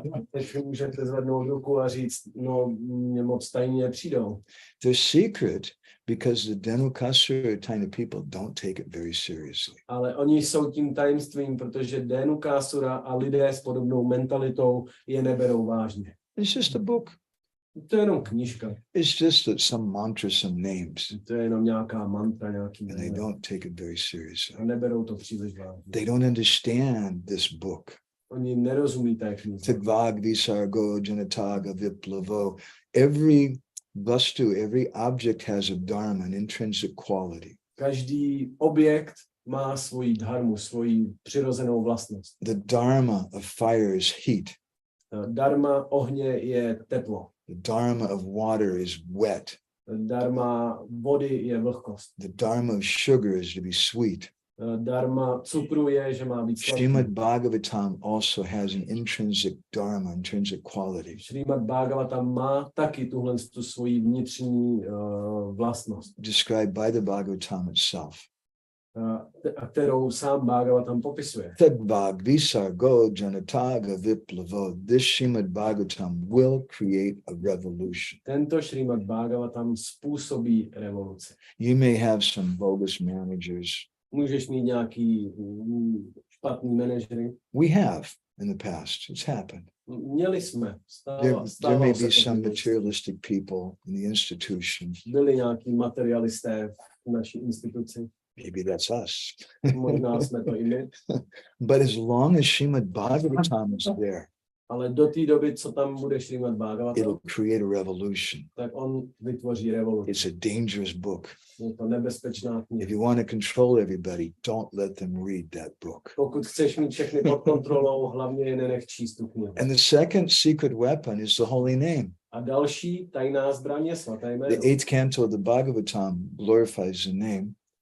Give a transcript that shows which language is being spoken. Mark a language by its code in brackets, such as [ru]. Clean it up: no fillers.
[cs] Teď můžete zvednout ruku a říct, no, mě moc tajně nepřijdou. [en] They're secret because the Dhenukasura kind of people don't take it very seriously. [cs] Ale oni jsou tím tajemstvím, protože Dhenukasura a lidé s podobnou mentalitou je neberou vážně. [en] It's just a book. [cs] To je jenom knížka. [en] It's just some mantra, some names. [cs] To je jenom nějaká mantra, nějaký. [en] And they don't take it very seriously. [cs] A neberou to příliš vážně. [en] They don't understand this book. [cs] Oni nerozumí té knize. [sa] Tvag Visargo Janataga Viplavo. [en] Every Vastu, every object has a dharma, an intrinsic quality. [cs] Každý objekt má svoji dharmu, svoji přirozenou vlastnost. [en] The dharma of fire is heat. [cs] Dharma ohně je teplo. [en] The dharma of water is wet. [cs] Dharma vody je vlhkost. [en] The dharma of sugar is to be sweet. [cs] Dharma cukru je, že má být sladký. [en] Srimad Bhagavatam also has an intrinsic dharma, intrinsic quality. [cs] Srimad Bhagavatam má taky tuhle tu svoji vnitřní vlastnost. [en] Described by the Bhagavatam itself. [cs] Kterou sám Bhagavatam popisuje. [sa] Tadbhag visargo janataga viplavo. [en] This Srimad Bhagavatam will create a revolution. [cs] Tento Srimad Bhagavatam způsobí revoluci. [en] You may have some bogus managers. [cs] Můžeš mít nějaký špatný manažery. [en] We have in the past. It's happened. [cs] Měli jsme. [en] There may be some materialistic people in the institution. [cs] Byli nějaký materialisté v naší instituci. [en] Maybe that's us. [cs] Možná jsme to i my. [en] But as long as Srimad Bhagavatam is there, [cs] Ale do té doby, co tam bude Srimad Bhagavatam, [en] it'll create a revolution. [cs] tak on vytvoří revoluci. [en] It's a dangerous book. [cs] Je to nebezpečná [en] If [cs] kniha. [en] you want to control everybody, don't let them read that book. [cs] Pokud chceš mít všechny pod kontrolou, hlavně je nenech číst tu knihu. [en] And the second secret weapon is the holy name. [cs] A další tajná zbraň je svaté jméno. [en] The 8th canto of the Bhagavatam glorifies the name.